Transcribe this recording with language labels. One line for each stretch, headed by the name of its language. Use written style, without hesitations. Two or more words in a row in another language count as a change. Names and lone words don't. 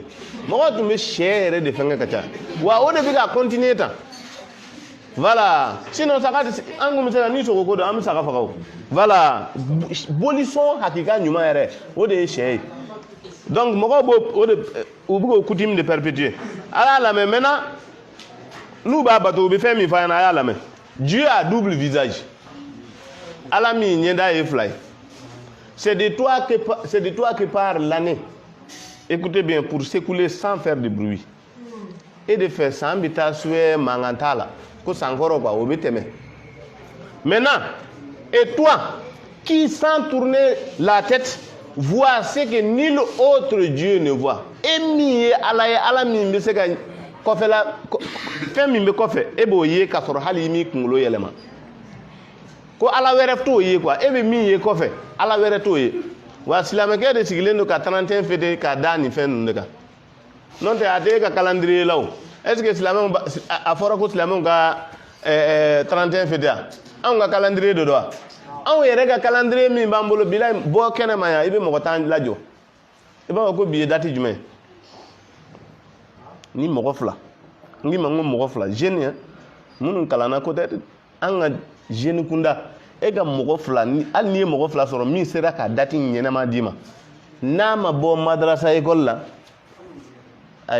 Bambara: mɔgɔw tun bɛ sɛ yɛrɛ de fɛngɛ ka ca wa o de bɛ ka continuer tan voilà sinon saga an kun bɛ se ka ni sogo ko don an bɛ saga faga o voilà bolisɔn hakika ɲuman yɛrɛ o de ye sɛ ye donc mɔgɔw b'o o de u bɛ k'o
French: coutume de perpétuer
Bambara: a y'a lamɛn maintenant n'u b'a bato u bɛ fɛn min f'a ɲɛna a y'a lamɛn
French: Dieu a double visage
Bambara: ala min ɲɛda ye fila ye
French: c'est de toi que part l'année écoutez bien pour s'écouler sans faire de bruit et de faire
Bambara: san bɛ taa suɛ mankan t'a la ko sankɔrɔ quoi o bɛ tɛmɛ
French: maintenant et toi qui sans tourner la tête vois ce que nul autre Dieu ne voit
Bambara: e min ye ala min bɛ se ka kɔfɛla fɛn min bɛ kɔfɛ e b'o ye k'a sɔrɔ hali i m'i kunkolo yɛlɛma ko ala wɛrɛ t'o ye quoi e bɛ min ye kɔfɛ ala wɛrɛ t'o ye wa silamɛkɛ de sigilen don ka 31 fêter k'a da nin fɛn ninnu de kan n'o tɛ a tɛ e ka calendrier la o
French: est ce que
Bambara: silamɛw a fɔra ko silamɛw ka 31 fêter anw ka calendrier de don wa anw yɛrɛ ka calendrier min b'an bolo bilahi bɔ kɛnɛma yan i bɛ mɔgɔ tan lajɔ i b'a fɔ ko bi ye date jumɛn ni mɔgɔ fila n k'i ma ko mɔgɔ fila jeune ya minnu kalanna ko tɛ an ka jeune kunda e ka mɔgɔ fila hali n'i ye mɔgɔ fila sɔrɔ min sera ka date ɲɛnama d'i ma n'a ma bɔ madrasa école la a